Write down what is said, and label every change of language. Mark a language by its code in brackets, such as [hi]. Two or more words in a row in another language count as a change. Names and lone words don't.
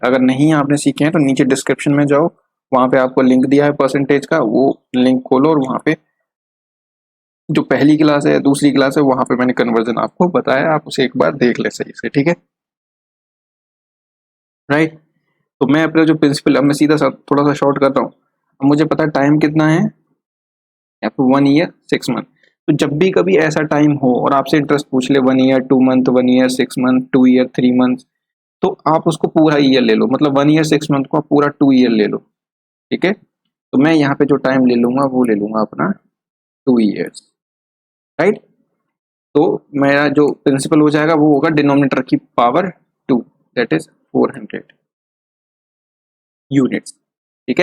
[hi] अगर नहीं आपने सीखे हैं तो नीचे डिस्क्रिप्शन में जाओ, वहाँ पे आपको लिंक दिया है परसेंटेज का, वो लिंक खोलो और वहाँ पे जो पहली क्लास है दूसरी क्लास है वहाँ पे मैंने कन्वर्जन आपको बताया, आप उसे एक बार देख ले सही से, ठीक है, राइट। तो मैं अपना जो प्रिंसिपल, अब मैं सीधा सा थोड़ा सा शॉर्ट करता हूँ। अब मुझे पता है टाइम कितना है, या तो [en] 1 year 6 month। [hi] तो जब भी कभी ऐसा टाइम हो और आपसे इंटरेस्ट पूछ ले [en] 1 year 2 month 1 year 6 month 2 year 3 months, [hi] तो आप उसको पूरा ईयर ले लो, मतलब [en] 1 year 6 month [hi] को आप पूरा 2 year ले लो, ठीक है। तो मैं यहाँ पे जो टाइम ले लूंगा वो ले लूंगा अपना 2 years, राइट। तो मेरा जो प्रिंसिपल हो जाएगा वो होगा डिनोमिनेटर की पावर 2, [en] that is 400 units, [hi] ठीक है।